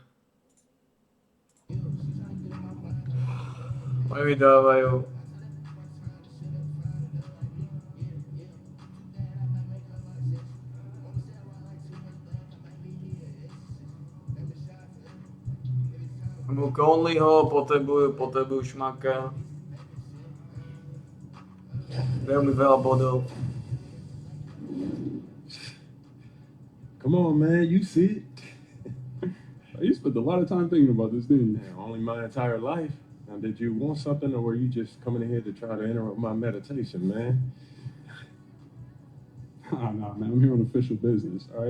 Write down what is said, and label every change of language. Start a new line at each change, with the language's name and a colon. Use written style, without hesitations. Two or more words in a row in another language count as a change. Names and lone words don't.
Slovak: Oni vydávajú Conleyho, potrebujú Šmaka. Veľmi veľa bodov.
English: Come on, man, you see it. You spent a lot of time thinking about this, didn't you? Man, only my entire life. Now, did you want something, or were you just coming in here to try to interrupt my meditation, man? Nah, man, I'm here on official business, all right?